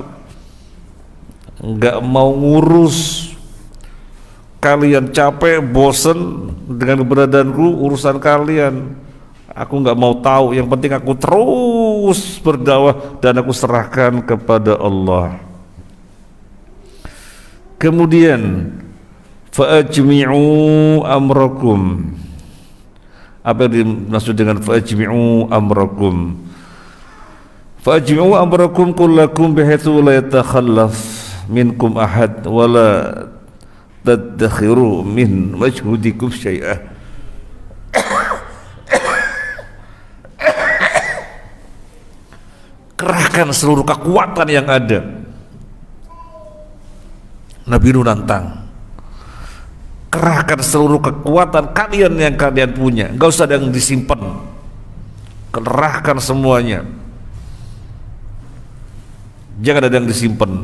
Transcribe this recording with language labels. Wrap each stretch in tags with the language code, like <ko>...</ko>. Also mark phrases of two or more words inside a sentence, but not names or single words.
<id>Enggak mau ngurus kalian capek, bosen dengan keberadaanku, urusan kalian aku enggak mau tahu, yang penting aku terus berdakwah dan aku serahkan kepada Allah. Kemudian</id> <ar>فأجمعوا أمركم.</ar> <id>Apa yang dimaksud dengan</id> <ar>فأجمعوا أمركم? فأجمعوا أمركم كلكم بحيث لا يتخلف منكم أحد ولا تدخروا من مجهودكم شيئا.</ar> <id>Kerahkan seluruh kekuatan yang ada. Nabi Nuh nantang, kerahkan seluruh kekuatan kalian yang kalian punya, enggak usah ada yang disimpan, kerahkan semuanya, jangan ada yang disimpan.</id>